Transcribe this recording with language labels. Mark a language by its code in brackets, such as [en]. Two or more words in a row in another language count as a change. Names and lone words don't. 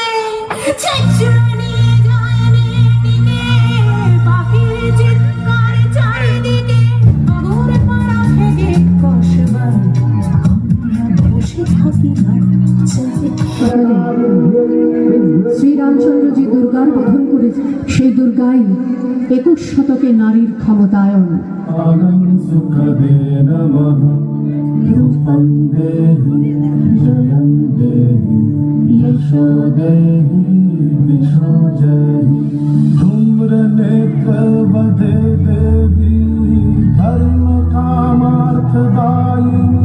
[bn] ছেঁচড়ে নিয়ে যায় মেয়েটিকে, পাখির চিৎকার চারিদিকে। নগর পাড়া থেকে কসবা আমরা বসে থাকি শ্রীরামচন্দ্র যে দুর্গার বোধন করেছে, সেই দুর্গাই 21 শতকে নারীর ক্ষমতায়ন। [sa] सुखदे नमः रूपं देहि जयं देहि यशो देहि दिशो जहि धूम्रनेत्रवदे देवी धर्म कामार्थदायिनी